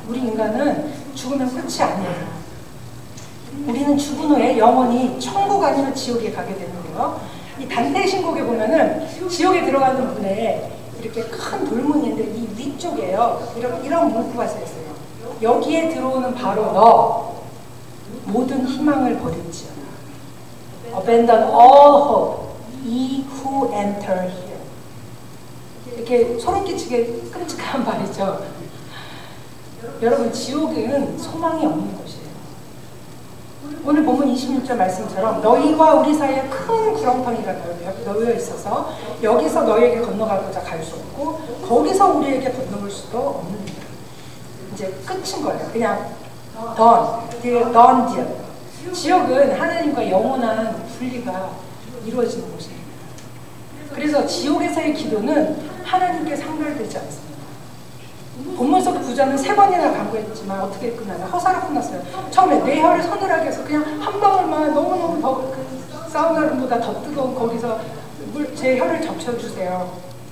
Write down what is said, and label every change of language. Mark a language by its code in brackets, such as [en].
[ko] 우리 인간은 죽으면 끝이 아니에요. 우리는 죽은 후에 영원히 천국 아니면 지옥에 가게 되는데요. 이 단테의 신곡에 보면은 지옥에 들어가는 문에 이렇게 큰 돌문이 있는데 이 위쪽에요. 이런 문구가 써 있어요. 여기에 들어오는 바로 너 모든 희망을 버릴지어다. [en] Abandon all hope, ye who enter here. [ko] 이렇게 소름 끼치게 끔찍한 말이죠. 여러분 지옥은 소망이 없는 곳이에요. 오늘 본문 26절 말씀처럼 너희와 우리 사이에 큰 구렁텅이가 놓여 있어서 여기서 너희에게 건너가고자 갈 수 없고 거기서 우리에게 건너올 수도 없습니다. 이제 끝인 거예요. 그냥 [en] done deal. [ko] 지옥은 하나님과 영원한 분리가 이루어지는 곳입니다. 그래서 지옥에서의 기도는 하나님께 상달되지 않습니다. 본문 속 부자는 3번이나 간구했지만 어떻게 끝나냐? 허사로 끝났어요. 처음에 내 혀를 서늘하게 해서 그냥 한 방울만 너무너무 그 사우나룸보다 더 뜨거운 거기서 제 혀를 적셔주세요.